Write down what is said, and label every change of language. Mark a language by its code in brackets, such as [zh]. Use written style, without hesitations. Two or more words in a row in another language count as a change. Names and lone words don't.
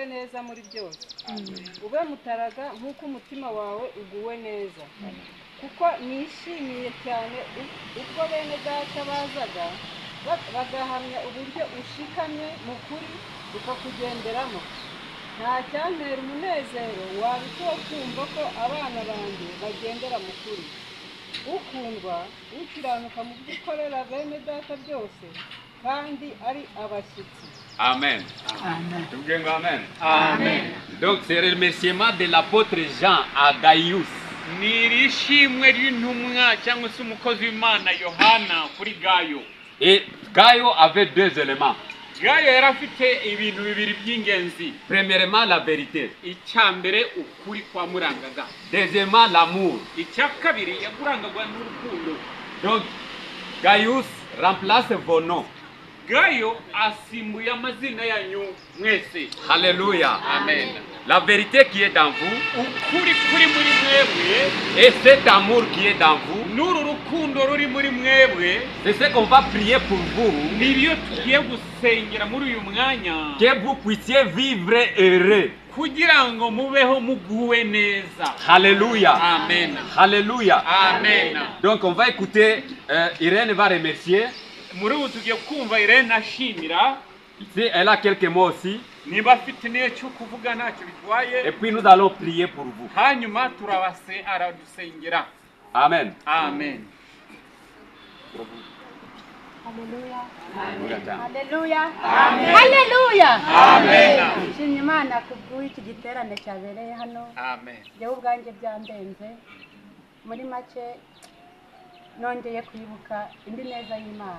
[rw] neza muri byose ube mutaraga nk'uko umutima wawe uguwe neza kuko nishimiye cyane ubwo bene data bazaga bagahamya uburyo ushikamye mu kuri ukakugenderamo nta cyantera umunezero wabitoye kumva ko abana banjye bagendera mu kuri ukundwa ukiranuka mu byo ukorera bene data byose kandi ari abashyitsi. Amen. Amen. Amen. Amen. [fr] Donc c'est le remerciement de l'apôtre Jean à Gaius. [rw] Nirishimwe ry'intumwa cyangwa se umukozi w'Imana Yohana kuri Gayo. [fr] Et Gayo avait deux éléments. [rw] Gayo yarafite ibintu bibiri by'ingenzi. [fr] Premièrement la vérité. [rw] Icyambere ukuri kwa murangaga. [fr] Deuxièmement l'amour. [rw] Icyakabiri yagurangagwa n'urukundo. [fr] Donc Gaius remplace vos noms. [rw] Gayo asimbuye amazina yanyu mwese. [fr] Alléluia. Amen. La vérité qui est dans vous, [rw] ukuri kuri muri mwebwe, [fr] et cet amour qui est dans vous, [rw] n'uru rukundo ruri muri mwebwe, [fr] c'est ce qu'on va prier pour vous, [rw] nibyo tugiye gusengera muri uyu mwanya, [fr] que vous puissiez vivre heureux, [rw] kugira ngo mubeho muguwe neza. [fr] Alléluia. Amen. Alléluia. Amen. Donc on va écouter, Irène va remercier. [rw] Muri ubu tugiye kumva Irene ashimira. [fr] Ici, elle a quelques mots aussi. [rw] Niba afite n'icyo kuvuga ntacyo bitwaye. [fr] Et puis nous allons prier pour vous. [rw] Hanyuma turabase aradusengera. Amen. Amen. Haleluya. Haleluya. Amen. Haleluya. Amen. Nshimye Imana kubw'iki giterane cyabereye hano. Amen. Jewe ubwanjye byandenze. Muri make nongeye kwibuka indi neza y'Imana.